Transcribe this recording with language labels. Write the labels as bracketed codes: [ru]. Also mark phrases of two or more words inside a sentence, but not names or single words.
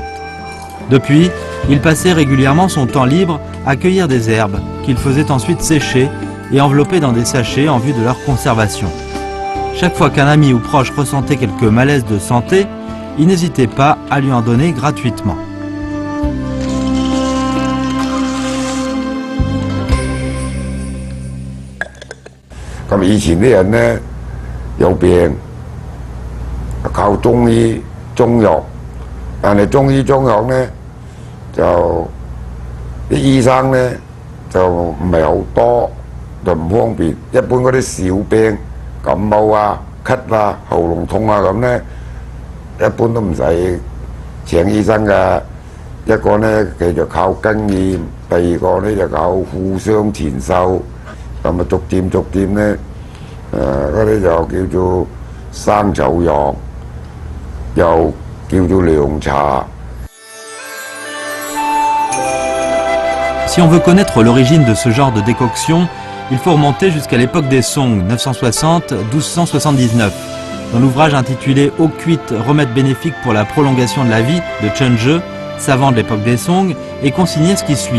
[fr] Depuis, il passait régulièrement son temps libre à cueillir des herbes qu'il faisait ensuite sécher et envelopper dans des sachets en vue de leur conservation. Chaque fois qu'un ami ou proche ressentait quelques malaises de santé, il n'hésitait pas à lui en donner gratuitement. [yue] Comme 以前啲人呢，有病靠中醫中藥，但係中醫中藥呢，就啲醫生呢就唔係好多，就唔方便。一般嗰啲小病，感冒啊、咳啊、喉嚨痛啊咁呢，一般都唔使請醫生㗎。一個呢繼續靠經驗，第二個呢就靠互相傳授，咁啊逐漸呢，嗰啲就叫做生草藥，又叫做涼茶。 [fr] Si on veut connaître l'origine de ce genre de décoction, il faut remonter jusqu'à l'époque des Song, 960-1279. Dans l'ouvrage intitulé « Eau cuite, remède bénéfique pour la prolongation de la vie » de Chen Zhe, savant de l'époque des Song, et consigner ce qui suit.